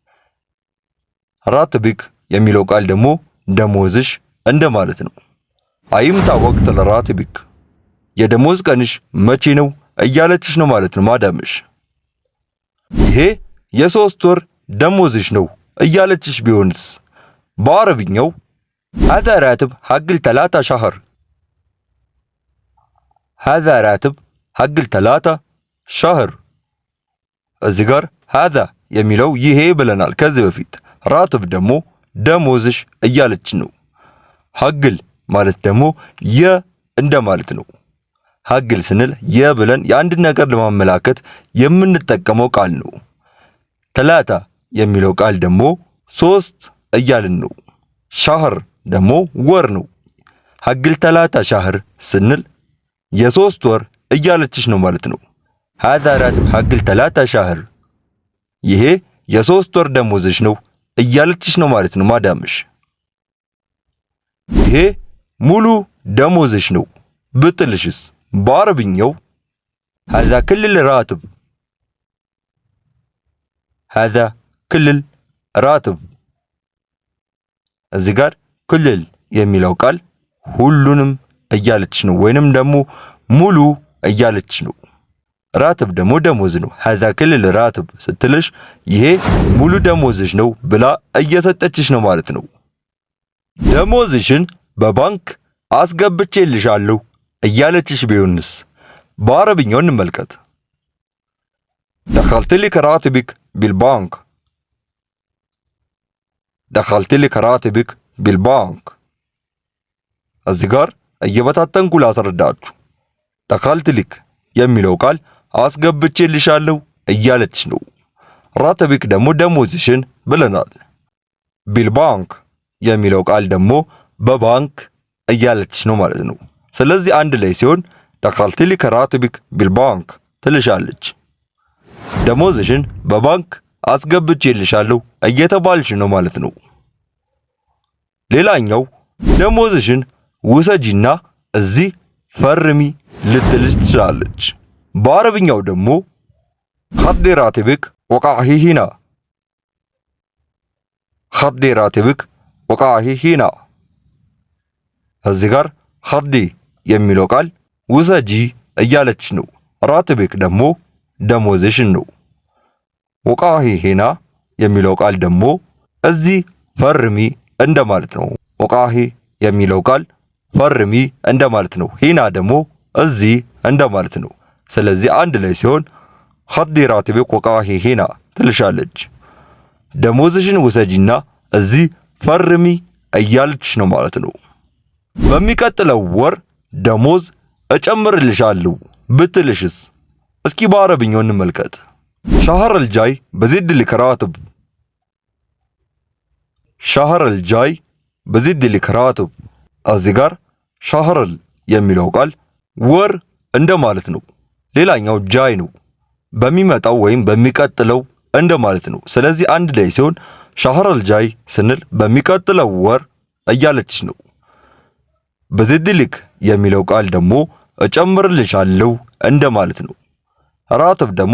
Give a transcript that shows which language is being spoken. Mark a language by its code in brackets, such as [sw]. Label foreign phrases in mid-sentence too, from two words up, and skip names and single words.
[am] ራትቢክ የሚለው ቃል ደግሞ ደሞዝሽ እንደማለት ነው። [ar] ايمتى وقت راتبك፣ [am] የደሞዝ ቀንሽ መቼ ነው እያለችሽ ነው ማለት ነው ማዳምሽ። ይሄ የ3 ወር ደሞዝሽ ነው እያለችሽ ቢሆንስ በአረብኛው [ar] هذا راتب حق 3 شهر هذا راتب حق 3 شهر። [am] እዚህ ጋር هذا የሚለው ይሄ ብለናል ከዚህ በፊት። ራትብ ደግሞ ደሞዝሽ እያለች ነው። ሐግል ማለት ደግሞ እንደማለት ነው። ሐግል ስንል ብለን የአንድ ነገር ለማመላከት የምንጠቀመው ቃል ነው። 3 የሚለው ቃል ደግሞ 3 እያልን ነው። ሻህር ደግሞ ወር ነው። [ar] حق 3 شهر [am] ስንል የ3 ወር እያለችሽ ነው ማለት ነው። [ar] هذا راتب حق 3 شهر፣ [am] ይሄ የ3 ወር ደሞዝሽ ነው እያለችሽ ነው ማለት ነው ማዳምሽ። ይሄ ሙሉ ደሞዝሽ ነው ብትልሽስ በአረብኛው [ar] هذا كل الراتب هذا كل الراتب። [am] እዚህ ጋር ክልል የሚለው ቃል ሁሉንም እያለች ነው ወይንም ደግሞ ሙሉ እያለች ነው። ራትብ ደግሞ ደሞዝ ነው። [ar] هذا كل راتب [am] ስትልሽ ይሄ ሙሉ ደሞዝሽ ነው ብላ እየሰጠችሽ ነው ማለት ነው። ደሞዝሽን በባንክ አስገብቼልሻለሁ እያለችሽ ቢሆንስ በአረብኛው እንመልከት። [ar] دخلت لك راتبك بالبنك دخلت لك راتبك بالبنك። [am] እዚህ ጋር እየበታተንኩ ላስረዳችሁ። [ar] دخلت لك [am] የሚለው ቃል አስገብቼልሻለሁ እያለች ነው። ራትቢክ ደግሞ ደሞዝሽን ብለናል። بالبنك የሚለው ቃል ደግሞ በባንክ እያለች ነው ማለት ነው። ስለዚህ አንድ ላይ ሲሆን [ar] دخلت لك راتبك بالبنك [am] ትልሻለች። ደሞዝሽን በባንክ አስገብቼልሻለሁ እየተባልሽ ነው ማለት ነው። ሌላኛው ደሞዝሽን ውሰጂና እዚህ ፈርሚ ልትልሽ ትችላለች። በአረብኛው ደግሞ [ar] خدي راتبك وقعه هنا خدي راتبك وقعه هنا። [am] እዚህ ጋር خدي የሚለው ቃል ውሰጂ እያለች ነው። ራትቢክ ደግሞ ደሞዝሽን ነው። [ar] وقعي هنا [am] የሚለው ቃል ደግሞ እዚህ ፈርሚ እንደማለት ነው። ወቃሂ የሚለው ቃል ፈርሚ እንደማለት ነው። ሄና ደግሞ እዚህ እንደማለት ነው። ስለዚህ አንድ ላይ ሲሆን [ar] خدي راتبك وقعه هنا [am] ትልሻለች። ደሞዝሽን ውሰጂና እዚህ ፈርሚ እያለችሽ ነው ማለት ነው። በሚቀጥለው ወር ደሞዝ እጨምርልሻለሁ ብትልሽስ እስኪ በአረብኛው እንመልከት። [ar] شهر الجاي بزيد لك راتب شهر الجاي بزيد لك راتب። [am] እዚህ ጋር ሻህርል የሚለው ቃል ወር እንደማለት ነው። ሌላኛው ጃይ ነው፣ በሚመጣው ወይም በሚቀጥለው እንደማለት ነው። ስለዚህ አንድ ላይ ሲሆን [ar] شهر الجاي [am] ስንል በሚቀጥለው ወር እያለችሽ ነው። በዚድሊክ የሚለው ቃል ደግሞ እጨምርልሻለሁ እንደማለት ነው። ራትብ ደግሞ